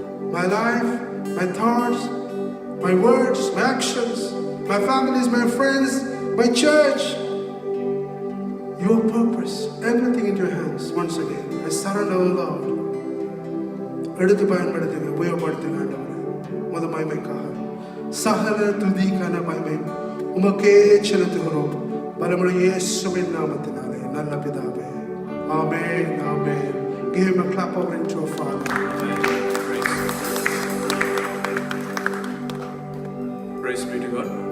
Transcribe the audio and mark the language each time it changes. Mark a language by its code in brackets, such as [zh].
[en] My life, my thoughts, my words, my actions, my families, my friends, my church, your purpose, everything in your hands. Once again, I surrender, Lord. [ta] எடுத்து பயன்படுத்துங்க, உபயோகப்படுத்துங்க ஆண்டவரே. உமது மகிமைக்காக சகல துதிக்கான மகிமை உமக்கே செலுத்துகிறோம். பலமுறை இயேசுவின் நாமத்தினாலே நல்ல பிதாவே. ஆமென், ஆமென். [en] Give him a clap offering to our Father. Praise be to God.